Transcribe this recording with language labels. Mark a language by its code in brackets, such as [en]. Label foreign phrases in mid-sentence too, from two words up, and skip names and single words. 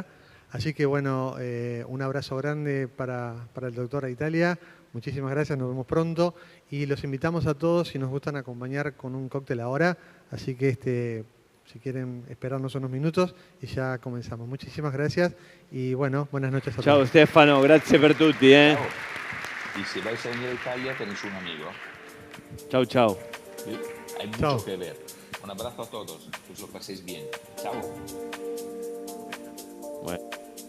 [es] Así que bueno, un abrazo grande para el doctor a Italia. Muchísimas gracias, nos vemos pronto. Y los invitamos a todos, si nos gustan, a acompañar con un cóctel ahora. Así que si quieren esperarnos unos minutos y ya comenzamos. Muchísimas gracias y bueno, buenas noches a todos. [it] Ciao Stefano, grazie per tutti. Ciao. [es] Y si vais a venir a Italia, tenéis un amigo. Chau, chau. Hay mucho Chao. que ver. Un abrazo a todos. Que os lo paséis bien. Chao. Bueno.